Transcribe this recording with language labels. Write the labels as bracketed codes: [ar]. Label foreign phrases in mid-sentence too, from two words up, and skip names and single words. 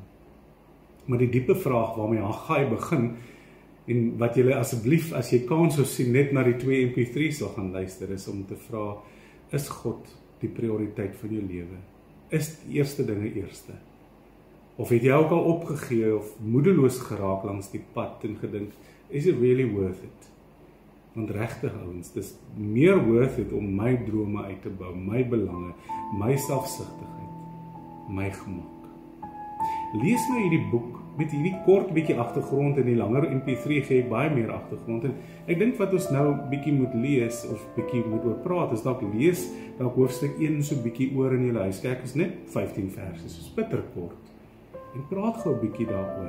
[af] Maar die diepe vraag waarmee Haggai begin, en wat julle asseblief, as jy kan sou sien, net na die 2 MP3 sal gaan luister, is om te vra, is God die prioriteit van jou lewe? Is die eerste dinge eerste? Of het jy ook al opgegee of moedeloos geraak langs die pad en gedink, [en] is it really worth it? [af] Want regtig ouens, dis meer [en] worth it [af] om my drome uit te bou, my belange, my selfsugtigheid, my gemak. Lees nou hierdie boek, met hierdie kort bietjie agtergrond, en die langer MP3 gee baie meer agtergrond, en ek dink wat ons nou bietjie moet lees, of bietjie moet oor praat, is dalk lees, dalk hoofstuk 1 so bietjie oor in julle huis, kyk is net 15 verse, so bitterkort, en praat gou bietjie daaroor.